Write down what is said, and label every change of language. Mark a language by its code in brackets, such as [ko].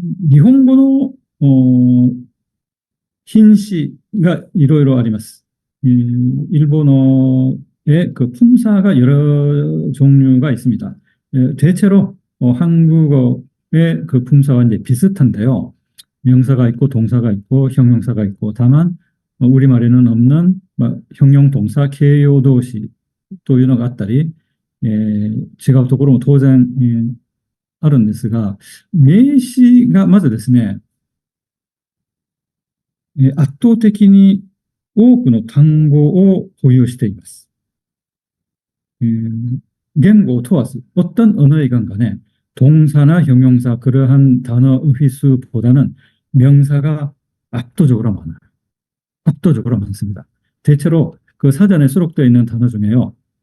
[ja] 日本語の品詞がいろいろあります。 [ko] 일본어의 그 품사가 여러 종류가 있습니다. 대체로 한국어의 그 품사와 이제 비슷한데요. 명사가 있고 동사가 있고 형용사가 있고 다만 우리말에는 없는 형용 동사 [ja] 形容動詞というのがあったり、違うところも当然、あるんですが、名詞がまずですね、圧倒的に多くの単語を保有しています。言語を問わず [ko] 어떤 언어이건 간에 동사나 형용사 그러한 단어 의휘수보다는 명사가 압도적으로 많아요. 압도적으로 많습니다. 대체로 그 사전에 수록되어 있는 단어 중에요.